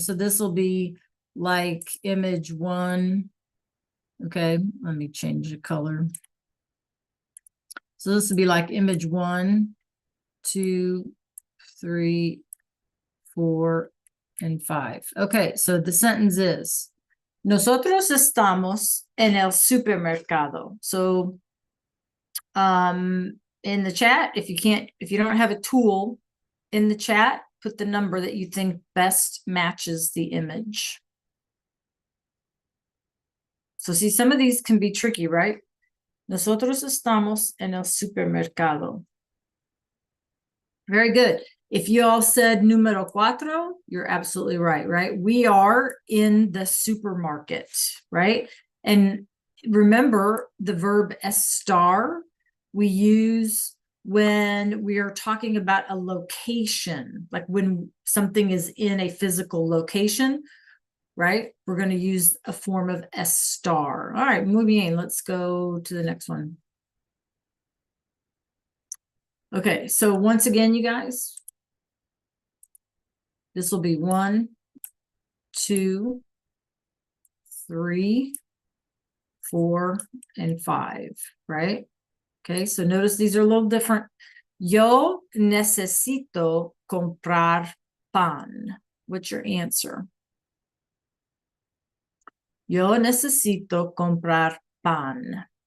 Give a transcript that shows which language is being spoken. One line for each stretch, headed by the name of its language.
English: So this will be like image 1. Okay, let me change the color. So this will be like image 1, 2, 3, 4, and 5. Okay, so the sentence is,
Spanish: nosotros estamos en el supermercado.
English: So in the chat, if you don't have a tool in the chat, put the number that you think best matches the image. So see, some of these can be tricky, right?
Spanish: Nosotros estamos en el supermercado.
English: Very good. If you all said número 4, you're absolutely right, right? We are in the supermarket, right? And remember the verb estar we use when we are talking about a location, like when something is in a physical location, right? We're going to use a form of estar. All right,
Spanish: muy bien.
English: Let's go to the next one. Okay, so once again, you guys, this will be 1, 2, 3, 4, and 5, right? Okay, so notice these are a little different.
Spanish: Yo necesito comprar pan.
English: What's your answer?
Spanish: Yo necesito comprar pan.